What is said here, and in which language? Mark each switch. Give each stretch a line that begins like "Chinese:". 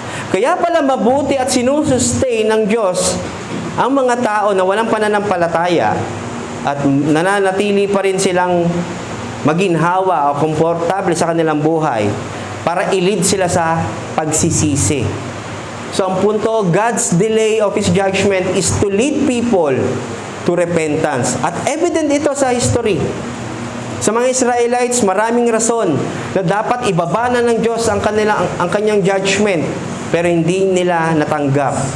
Filipino: Kaya pala mabuti at sinusustain ng Diyos ang mga tao na walang pananampalataya at nananatili pa rin silang maginhawa o komportable sa kanilang buhay para i-lead sila sa pagsisisi.
English: So
Filipino: ang punto,
English: God's delay of His judgment is to lead people to repentance.
Filipino: At evident ito sa history. Sa mga Israelites, maraming rason na dapat ibaba na ng Diyos ang kanyang judgment, pero hindi nila natanggap.